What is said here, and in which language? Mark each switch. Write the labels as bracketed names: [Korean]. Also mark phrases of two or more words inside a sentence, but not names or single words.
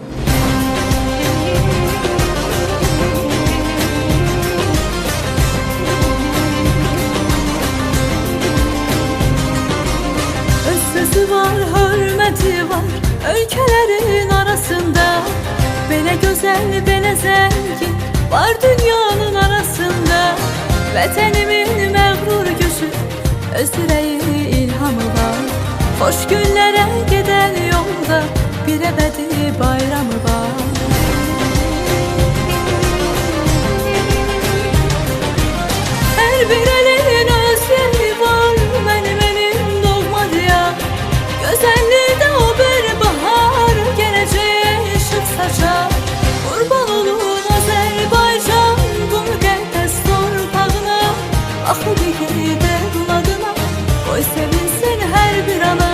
[Turkish] Sözü var, hürmeti var ülkelerin arasında. [Azerbaijani] Belə gözəl, belə zengin var dünyanın arasında. Vətənimin məğrur gözü, öz ürəyi ilhamı var. Xoş günlərə gedən yolda bir əbədi bayramı var. Hər bir elin öz yeri var, mənim elim doğma diyar. [Turkish] Güzelliği de o bir bahar, geleceğe ışık saçar. Kurban olun [Azerbaijani] Azerbaycan, bu müqəddəs torpağına. [Turkish] Axı bir gider adına, koy sevinsin her bir ana.